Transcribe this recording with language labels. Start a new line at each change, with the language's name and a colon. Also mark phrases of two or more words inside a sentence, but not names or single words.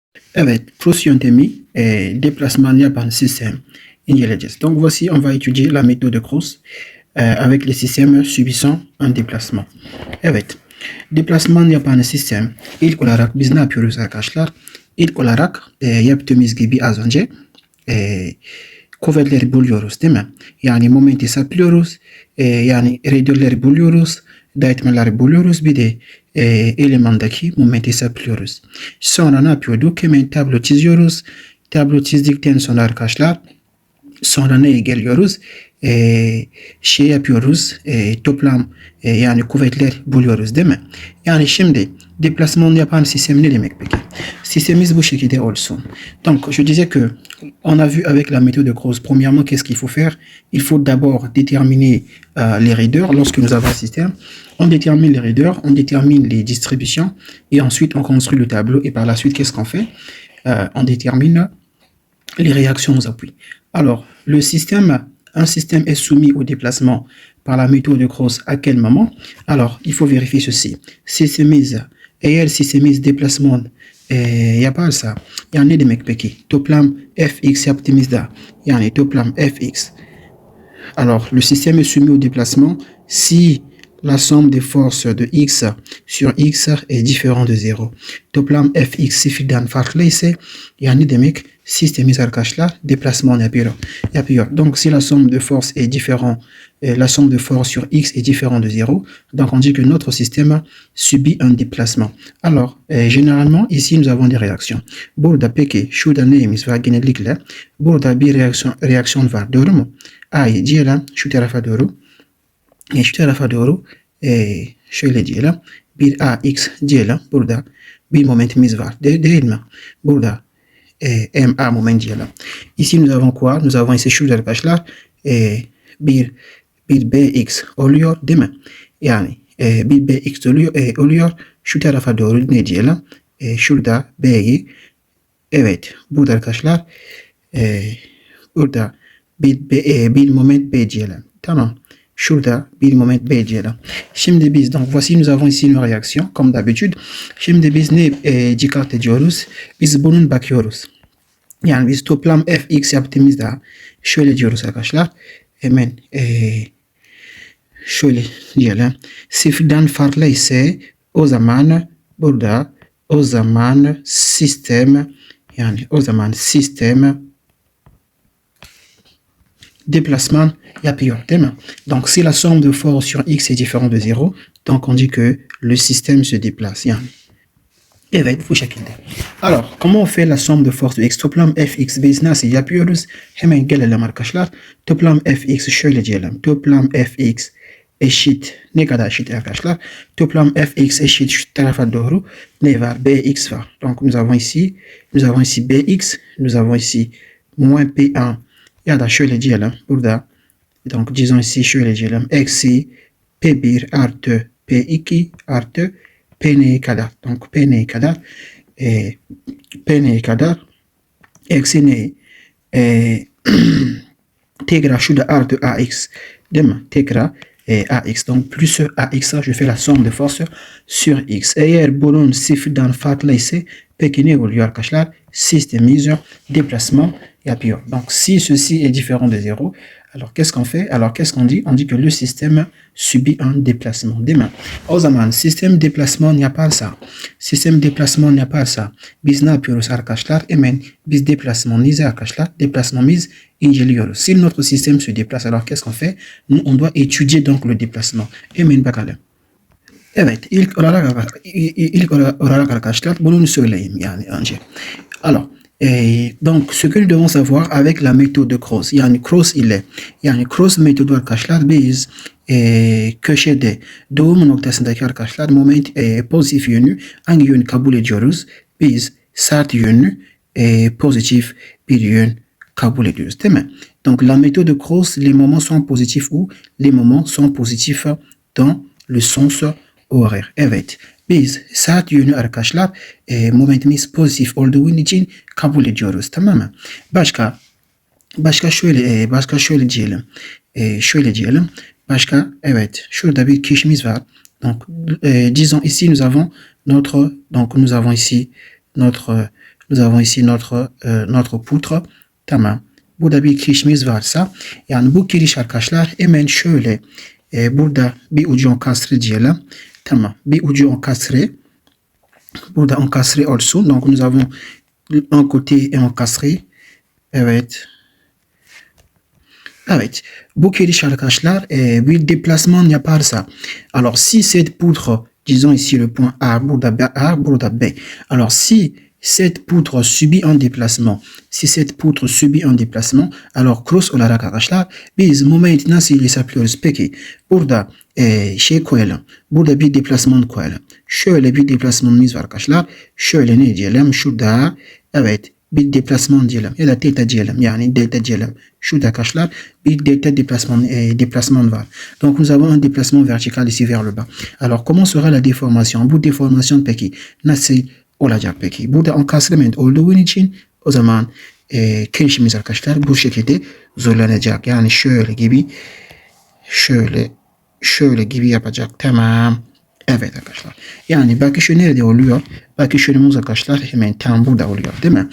Turkish: Evet, cross yöntemi déplacement yapan sistem inceleyeceğiz.
French: Donc voici, on va étudier la méthode de cross avec les systèmes subissant un déplacement.
Turkish: Evet, déplacement yapan sistem ilk olarak biz ne yapıyoruz arkadaşlar? İlk olarak yaptığımız gibi az önce kuvvetleri buluyoruz değil mi? Yani momenti hesaplıyoruz, yani redürleri buluyoruz, dağıtmaları buluyoruz, bir de elemandaki momenti hesaplıyoruz. Sonra ne yapıyorduk? Hemen tablo çiziyoruz. Tablo çizdikten sonra arkadaşlar sonra neye geliyoruz? Şey yapıyoruz, toplam yani kuvvetler buluyoruz değil mi? Yani şimdi déplasement yapan sistem ne demek peki? Système bu şekilde olsun.
French: Donc je disais que on a vu avec la méthode de Gauss, premièrement, qu'est-ce qu'il faut faire? Il faut d'abord déterminer les raideurs lorsque nous avons un système. On détermine les raideurs, on détermine les distributions et ensuite on construit le tableau et par la suite, qu'est-ce qu'on fait? On détermine les réactions aux appuis. Alors, le système, un système est soumis au déplacement par la méthode de Gauss à quel moment? Alors, il faut vérifier ceci.
Turkish: Systemise, eğer systemiz déplacement yaparsa, yani ne demek peki? Toplam fx yaptığımızda, yani toplam fx.
French: Alors, le système est soumis au déplacement si la somme des forces de x sur x est différente de 0.
Turkish: Toplam fx sıfırdan farklıysa, yani demek sistemiz arkadaşlar déplacement yapıyor.
French: Donc, si la somme de force est différente, la somme de force sur x est différente de 0, donc on dit que notre système subit un déplacement. Alors, généralement, ici, nous avons des réactions.
Turkish: Burada peki, şurada neyimiz var genellikle? Burada bir reaksiyon var, doğru mu? A'yı diyelim şu tarafa doğru. Şu tarafa doğru şöyle diyelim. Bir AX diyelim. Burada bir momentimiz var. Değil mi? Burada MA moment diyelim.
French: Ici nous avons quoi? Nous avons ici
Turkish: şurada arkadaşlar bir BX oluyor değil mi? Yani bir BX oluyor. Şu tarafa doğru ne diyelim? Şurada B'yi burada arkadaşlar burada bir moment B diyelim. Tamam. Şurada bir moment B diyelim. Şimdi biz,
French: donc voici nous avons ici une réaction comme d'habitude.
Turkish: Şimdi biz ne dikkat ediyoruz? Biz bunun bakıyoruz. Yani biz toplam fx yaptığımızda şöyle diyoruz arkadaşlar. Hemen şöyle diyelim. Sıfırdan farklı ise o zaman burada sistem déplacement yapıyor değil mi?
French: Donc si la somme de force sur x est différente de 0, donc on dit que le système se déplace yani.
Turkish: Evet, bu şekilde.
French: Alors, comment on fait la somme de force de x?
Turkish: Toplam fx biz nasıl yapıyoruz? Hemen gelelim arkadaşlar. Toplam fx şöyle diyelim. Toplam fx eşit. Ne kadar eşit arkadaşlar? Toplam fx eşit şu tarafa doğru ne var? Bx var.
French: Donc nous avons ici bx, nous avons ici moins p1
Turkish: ya da şöyle diyelim. Burada
French: donc disons ici
Turkish: şöyle diyelim. Eksi p1 artı p2 artı p kadar. Donc p kadar eksi ne? Tekrar şurada artı ax değil mi? Tekrar ax.
French: Donc plus ax, je fais la somme de force sur x.
Turkish: Eğer bunun sıfırdan farklı ise peki ne oluyor arkadaşlar? Systemiz déplacement yapıyor.
French: Donc si ceci est différent de 0, alors qu'est-ce qu'on fait? Alors qu'est-ce qu'on dit? On dit que le système subit un déplacement.
Turkish: Değil mi? O zaman sistem déplacement yaparsa, biz ne yapıyoruz arkadaşlar? Hemen biz déplacement'imizi arkadaşlar, déplacement'imizi inceliyoruz.
French: Si notre système se déplace, alors qu'est-ce qu'on fait? Nous, on doit étudier donc le déplacement.
Turkish: Hemen bakalım. Evet, ilk olarak arkadaşlar bunu söyleyeyim yani önce.
French: Alors, donc ce que nous devons savoir avec la méthode de Gauss,
Turkish: yani Gauss ile, yani Gauss metodu arkadaşlar biz köşede doğum noktasındaki arkadaşlar moment pozitif yönü hangi yönü kabul ediyoruz? Biz sert yönü pozitif bir yön kabul ediyoruz değil mi?
French: Donc la méthode de Gauss, les moments sont positifs ou les moments sont positifs dans le sens horaire.
Turkish: Evet. Biz saat yönü arkadaşlar momentimiz pozitif olduğu için kabul ediyoruz. Tamam mı? Başka şöyle diyelim. Evet. Şurada bir kişimiz var.
French: Donc disons ici nous avons ici notre Nous avons ici notre poutre.
Turkish: Tamam. Burada bir kirişimiz varsa, yani bu kiriş arkadaşlar hemen şöyle burada bir ucu enkastre diyelim. Tamam. Bir ucu enkastre. Burada enkastre olsun.
French: Donc nous avons un côté enkastre.
Turkish: Evet. Evet. Bu kiriş arkadaşlar bir déplasement yaparsa.
French: Alors si cette poutre, disons ici le point A, burada B. Alors si cette poutre subit un déplacement. Si cette poutre subit un déplacement, alors
Turkish: cross olarak arkadaşlar biz moment nasıl hesaplıyoruz? Peki burada şey koyalım. Burada bir deplasman koyalım. Şöyle bir deplasmanımız var arkadaşlar. Şöyle ne diyelim? Şurada evet bir deplasman diyelim ya da delta diyelim. Yani delta diyelim. Şurada arkadaşlar bir delta déplasement var.
French: Donc nous avons un déplacement vertical ici vers le bas. Alors comment sera la déformation?
Turkish: Bu deformasyon peki nasıl olacak peki? Burada enkasement olduğu için o zaman kirişimiz arkadaşlar bu şekilde zorlanacak. Yani şöyle gibi şöyle gibi yapacak. Tamam. Evet arkadaşlar. Yani bakışı nerede oluyor? Bakışımız arkadaşlar hemen tam burada oluyor değil mi?